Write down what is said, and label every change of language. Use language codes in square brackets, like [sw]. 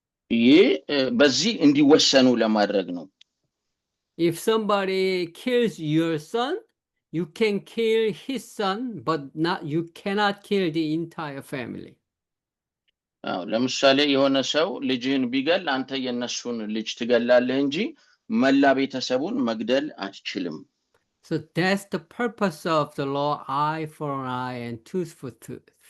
[am] ይህ በዚህ እንዲወሰኑ ለማድረግ ነው። [en] If somebody kills your son, you can kill his son, but you cannot kill the entire family. [am] ለምሳሌ የሆነ ሰው ልጅህን ቢገል አንተ የነሱን ልጅ ትገላለህ እንጂ መላ ቤተሰቡን መግደል አትችልም። [en] So that's the purpose of the law, eye for an eye and tooth for tooth.